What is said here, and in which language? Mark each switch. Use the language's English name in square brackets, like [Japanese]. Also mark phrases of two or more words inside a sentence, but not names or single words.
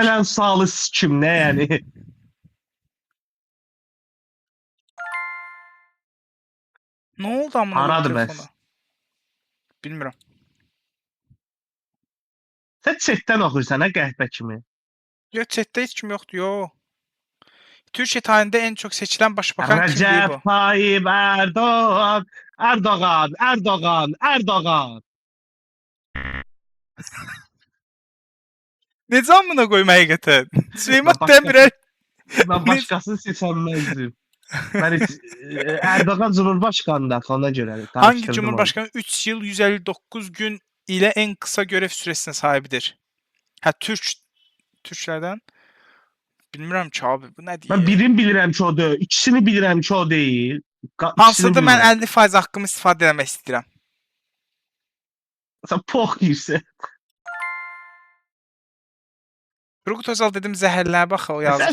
[Azerbaijani] gələn sualı sikim, nə yəni? Nə oldu [Turkish] amına koyayım [Azerbaijani] Haradır bəs? telefona? Bilmirəm. Sən chatdən oxuyursan, hə, qəhbə kimi. Yo, chatdə heç kim yoxdur, yo. [Turkish] Türkiye tarihinde en çok seçilen başbakan kimdi Rəcəb bu? Tayyip Erdoğan, Erdoğan, Erdoğan, Erdoğan. [Azerbaijani] Necə [Turkish] amına koyayım [Azerbaijani] həqiqətən? Süleyman [Turkish] Ben başkası, Demirel. ben başkasını seçənməzdim. Ben hiç, Erdoğan Cumhurbaşkanı ona göre Hangi karıştırdım onu. cumhurbaşkanı 3 yıl 159 gün ile en kısa görev süresine sahibidir? Ha, Türklerden. [Azerbaijani] Bilmirəm ki abi, bu nə [Turkish] Ben [Azerbaijani] deyir? birini bilirəm ki o deyil, ikisini bilirəm ki o değil. İkisini Hansıdır mən bilmirəm. 50% haqqımı istifadə etmək istəyirəm. Sen pox yiyirsən. Turgut Özal dedim zəhərlənə bax o yazdı,